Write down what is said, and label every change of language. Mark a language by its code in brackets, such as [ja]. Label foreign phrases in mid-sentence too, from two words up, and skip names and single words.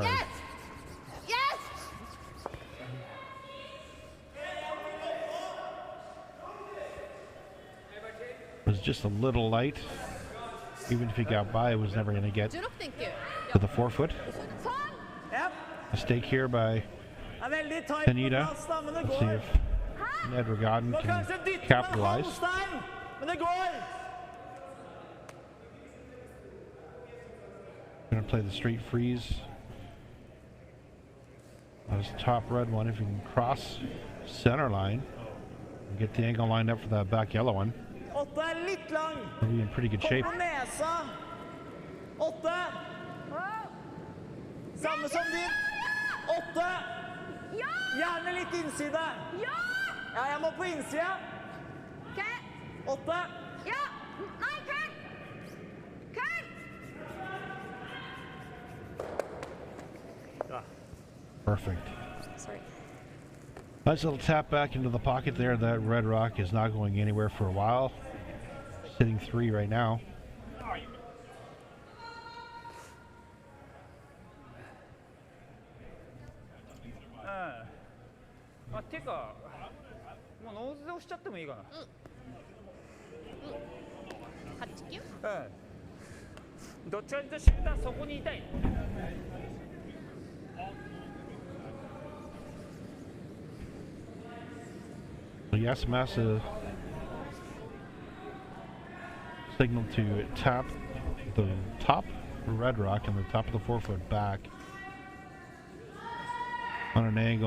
[en] Yes. Yes. It was just a little light. Even if he got by, it was never going to get Do not thank you. to the forefoot. [no] Ja. [en] Mistake here by [no] Er veldig tight på [en] Tanida. [no] plass da, men det [en] Let's see [no] går. [en] if Nedregotten [no] Må [en] can [no] kanskje dytte med en [en] capitalize. [no] halvstein, men det går. [en] Gonna play the straight freeze. On his top red one, if he can cross center line and get the angle lined up for that back yellow one, [no] 8 er litt lang. [en] he'll be in pretty good [no] Kom [en] shape. [no] på nesa. 8. Samme som din. 8. Ja! Gjerne litt innside. Ja! Ja, jeg må på innsida. Ok. 8. Ja! Nei, køl! Køl! Bra. [en] Perfect. Sorry. Nice little tap back into the pocket there. That red rock is not going anywhere for a while. Sitting 3 right now. [ja] あ、てかもうノーズで押しちゃってもいいかな。 8、9? うん。どっちかというとシューターそこにいたい。 [en] Yasumasa signaled to tap the top red rock and the top of the forefoot back on an angle.